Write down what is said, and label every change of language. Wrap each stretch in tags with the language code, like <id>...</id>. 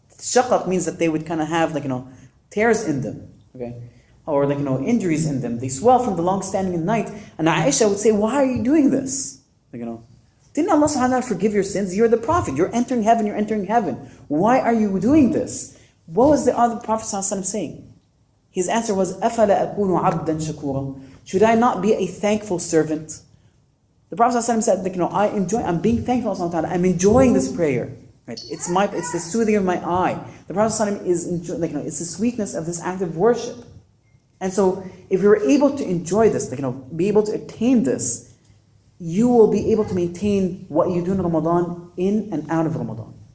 <en>Shaqaq means that they would kind of have tears in them, okay, or injuries in them. They swell from the long standing in the night. And Aisha would say, "Why are you doing this? Didn't Allah subhanahu wa ta'ala forgive your sins? You're the Prophet. You're entering heaven. You're entering heaven. Why are you doing this?" What was the other Prophet ﷺ saying? His answer was,</en> <ar>أَفَلَا أَكُونُ عَبْدًا شَكُورًا.</ar> <en>Should I not be a thankful servant? The Prophet ﷺ said, I'm being thankful to Allah. I'm enjoying this prayer. Right? It's the soothing of my eye. The Prophet ﷺ is it's the sweetness of this act of worship. And so, if you're able to enjoy this, be able to attain this, you will be able to maintain what you do in Ramadan in and out of Ramadan.</en>